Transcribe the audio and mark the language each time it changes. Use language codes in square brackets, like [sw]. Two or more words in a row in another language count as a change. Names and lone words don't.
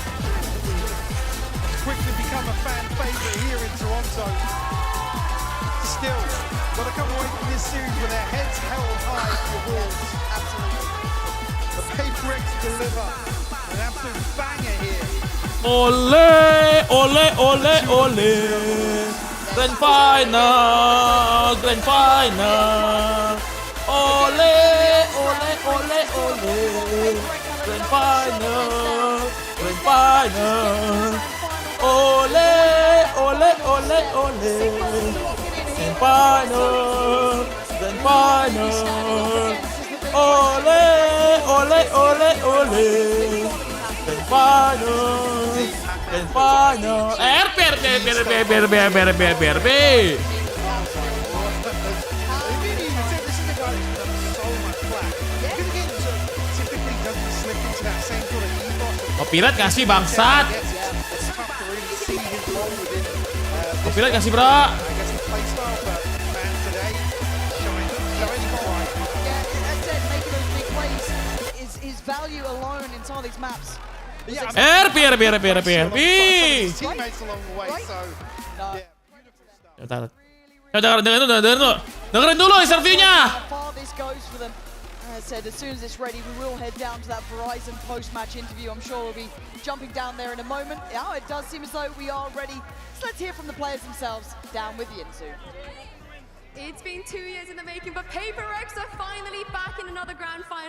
[en] Quickly become a fan favorite here in Toronto. Still, got to come away from this series with their heads held high for Wolves. Absolutely. The Paperrex deliver an absolute banger here. [es] Ole, ole, ole, ole. [en] Grand final, grand final. [es] Ole, ole, ole, ole. [en] final, grand final. [es] Ole, ole, ole, ole. [en] Grand final, grand final. [es] Ole, ole, ole, ole. [en] Grand final, grand final. [id] RP. Copyright kasih bangsat. Copyright kasih bro. RP. Dengerin dulu interviewnya. [en] As said, as soon as it's ready, we will head down to that Verizon post-match interview. I'm sure we'll be jumping down there in a moment. Yeah, it does seem as though we are ready. So let's hear from the players themselves. Down with you soon. It's been 2 years in the making, but Paperrex are finally back in another grand final.